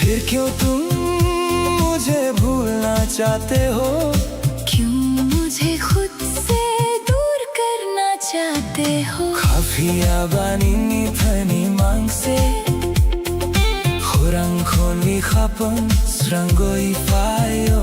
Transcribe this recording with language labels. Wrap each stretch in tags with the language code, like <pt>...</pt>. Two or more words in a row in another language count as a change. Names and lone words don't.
<hi>क्यों तुम मुझे भूलना चाहते हो? क्यों मुझे खुद से दूर करना चाहते हो?</hi> <trp>Kafia banini thani mangse Khurang khoni khapang srangoi fayo</trp>